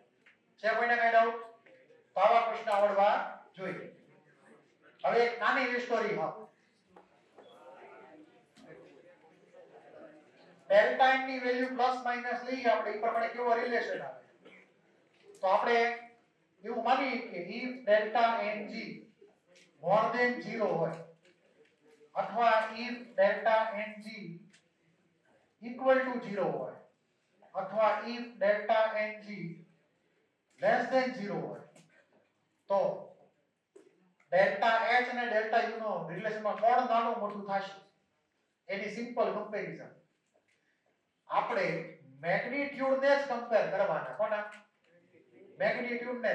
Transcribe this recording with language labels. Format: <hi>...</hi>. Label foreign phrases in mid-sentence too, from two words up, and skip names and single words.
<gu>છે કોઈને કઈ ડાઉટ? તો આવા ક્વેશ્ચન આવડવા જોઈએ. હવે એક નાની સ્ટોરી હા. ડેલ્ટા એન ની વેલ્યુ</gu> <en>plus minus</en> <gu>લઈએ આપણે ઈ પ્રમાણે કેવો રિલેશન આવે. તો આપણે એવું માનીએ કે</gu> <en>if delta Ng more than 0</en> <gu>હોય અથવા</gu> <en>if delta Ng equal to 0</en> <gu>હોય અથવા</gu> <en>if delta Ng less than 0</en> <gu>હોય તો ડેલ્ટા H અને ડેલ્ટા U નો રિલેશનમાં કોણ નાનું મોટું થશે એની</gu> <en>simple comparison.</en> <gu>આપણે મેગ્નીટ્યુડ ને જ કમ્પેર કરવાના. કોના? મેગ્નીટ્યુડ ને.</gu>